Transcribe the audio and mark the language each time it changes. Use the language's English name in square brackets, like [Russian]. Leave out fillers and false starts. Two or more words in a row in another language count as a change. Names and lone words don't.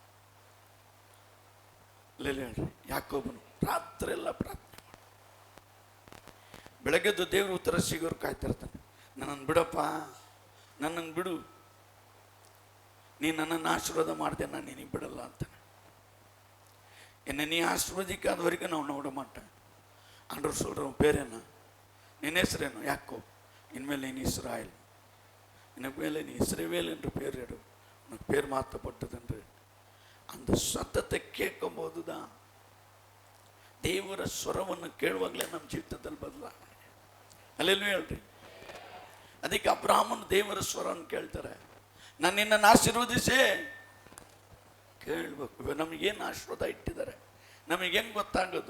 [Kannada] ಹೇಳ್ರಿ, ಯಾಕೋಬನು ರಾತ್ರಿ ಎಲ್ಲ ಪ್ರಾರ್ಥನೆ ಮಾಡ, ಬೆಳಗ್ಗೆದ್ದು ದೇವ್ರ ಉತ್ತರ ಸಿಗೋರು ಕಾಯ್ತಿರ್ತಾನೆ. ನನ್ನನ್ನು ಬಿಡಪ್ಪ, ನನ್ನನ್ನು ಬಿಡು, ನೀನು ನನ್ನನ್ನು ಆಶೀರ್ವಾದ ಮಾಡಿದೆ, ನಾನು ನಿನಗೆ ಬಿಡಲ್ಲ ಅಂತಾನೆ. [Tamil] என்னை நீ ஆசீர்வதிக்காத வரைக்கும் நான் உன்னை விட மாட்டேன். ஆண்டவர் சொல்கிறவன் பேர் என்ன? [Kannada] ನಿನ್ ಹೆಸರೇನು? ಯಾಕೋ. [Tamil] இனிமேல் நீ இஸ்ராயேல், இனிமேல் நீ இஸ்ரவேல் என்று பேர் எடு, உனக்கு பேர் மாற்றப்பட்டது என்று. அந்த சத்தத்தை கேட்கும் போது தான் [Kannada] ದೇವರ ಸ್ವರವನ್ನು ಕೇಳುವಾಗಲೇ ನಮ್ಮ ಜೀವಿತದಲ್ಲಿ ಬದಲಾವಣೆ. ಅಲ್ಲೆಲ್ಲೂ ಹೇಳ್ರಿ. ಅದಕ್ಕೆ ಅಬ್ರಹಾಮನು ದೇವರ ಸ್ವರವನ್ನು ಕೇಳ್ತಾರೆ. ನಾನು ನಿನ್ನನ್ನು ಆಶೀರ್ವದಿಸೇ ಕೇಳಬೇಕು. ನಮಗೇನು ಆಶೀರ್ವಾದ ಇಟ್ಟಿದ್ದಾರೆ ನಮಗೆ ಹೆಂಗೆ ಗೊತ್ತಾಗೋದು?